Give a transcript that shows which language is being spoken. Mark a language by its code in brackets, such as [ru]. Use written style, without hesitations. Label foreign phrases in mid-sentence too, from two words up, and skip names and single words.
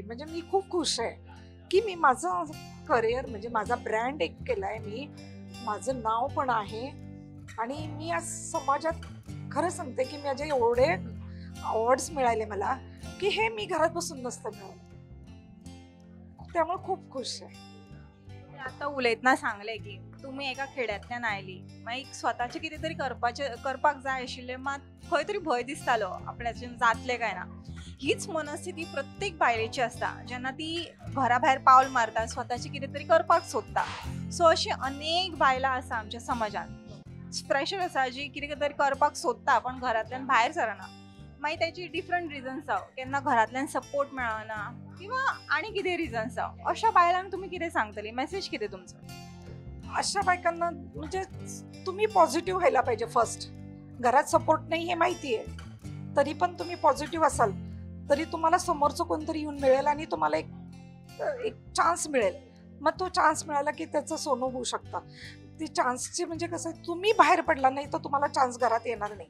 [mr] म्हणजे मी खूप खुश आहे की मी माझं करिअर म्हणजे माझा ब्रँड एक केलाय मी, माझं नाव पण आहे. आणि मी आज समाजात खरं सांगते की माझे एवढे अवॉर्ड्स मिळाले मला की हे मी घरात बसून नसतं मिळवलं. त्यामुळे खूप खुश आहे. [kok] आता उलयतना सांगले की तुम्ही एका खेड्यांतल्यान आयली, मागीर स्वताचे कितें तरी करपाक जाय आशिल्लें, मात खंय तरी भंय दिसतालो आपल्याच्यान जातलें काय ना. हीच मनस्थिती प्रत्येक बायलेची आसता जेन्ना ती घरा भायर पावल मारता, स्वताचे कितें तरी करपाक सोदता. सो अशी अनेक बायलां आसा आमच्या समाजान, स्पेशल आसा जी कितें तरी करपाक सोदता पण घरांतल्यान भायर सरना. मागीर त्याची [en] different reasons [kok] आसा, केन्ना घरांतल्यान सपोर्ट मेळना किंवा आनी कितें रिजन्स आसा. अशा बायलांक तुम्ही कितें सांगतली, मेसेज कितें तुमचो. [mr] अशा बायकांना म्हणजे तुम्ही पॉझिटिव्ह व्हायला पाहिजे. फर्स्ट, घरात सपोर्ट नाही हे माहिती आहे, तरी पण तुम्ही पॉझिटिव्ह असाल तरी तुम्हाला समोरचं कोणतरी येऊन मिळेल आणि तुम्हाला एक चान्स मिळेल. मग तो चान्स मिळाला की त्याचं सोनं होऊ शकतं. ती चान्सची म्हणजे कसं, तुम्ही बाहेर पडला नाही तर तुम्हाला चान्स घरात येणार नाही.